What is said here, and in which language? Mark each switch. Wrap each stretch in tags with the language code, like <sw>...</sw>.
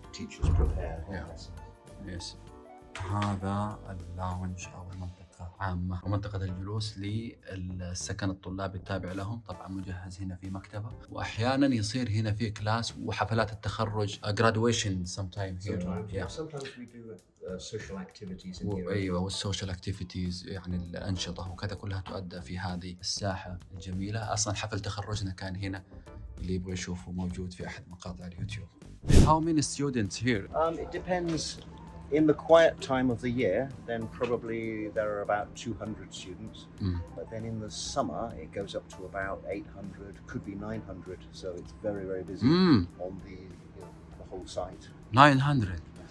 <en>Teachers prepare. Yes.</en> <ar>هذا اللاونج أو المنطقة عامة، ومنطقة الجلوس للسكن الطلابي التابع لهم، طبعا مجهز هنا في مكتبة. وأحيانا يصير هنا في كلاس وحفلات التخرج،</ar> <en>graduation sometime here. Sometimes we do social activities in here.</en> <ar>ايوه، والسوشيال اكتيفيتيز يعني الانشطه وكذا كلها تؤدى في هذه الساحه الجميله. اصلا حفل تخرجنا كان هنا، اللي يبغى يشوفه موجود في احد مقاطع اليوتيوب.</ar> <en>How many students here? It depends. In the quiet time of the year, then probably there are about 200 students. But then in the summer, it goes up to about 800, could be 900. So it's very, very busy on the whole site. 900.</en>